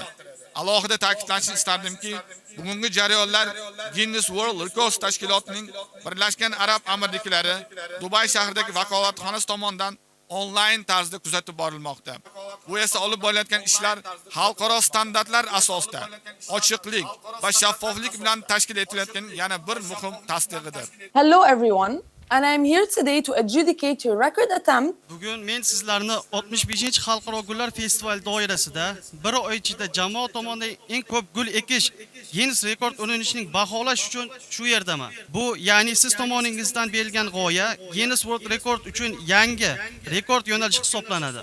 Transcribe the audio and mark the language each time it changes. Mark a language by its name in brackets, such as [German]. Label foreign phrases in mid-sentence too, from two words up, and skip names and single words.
[Uzbek] Alohida ta'kidlashni istardimki, bugungi jarayonlar Guinness World Records tashkilotining Birlashgan Arab Amirliklari Dubay shahridagi vakolatxonasi tomonidan onlayn tarzda kuzatib borilmoqda. Bu esa olib borilayotgan ishlar xalqaro standartlar asosida ochiqlik va shaffoflik bilan tashkil etilayotgan yana bir muhim tasdig'idir. [English] Hello everyone. And I'm here today to adjudicate your record attempt. [Uzbek] Bugun men sizlarni 65-xalqaro gullar festivali doirasida bir oy ichida jamoat tomonidan eng ko'p gul ekish Guinness rekord o'rnatishining baholash uchun shu yerdaman. Bu ya'ni siz tomoningizdan berilgan g'oya Guinness World Record uchun yangi rekord yo'nalishi hisoblanadi.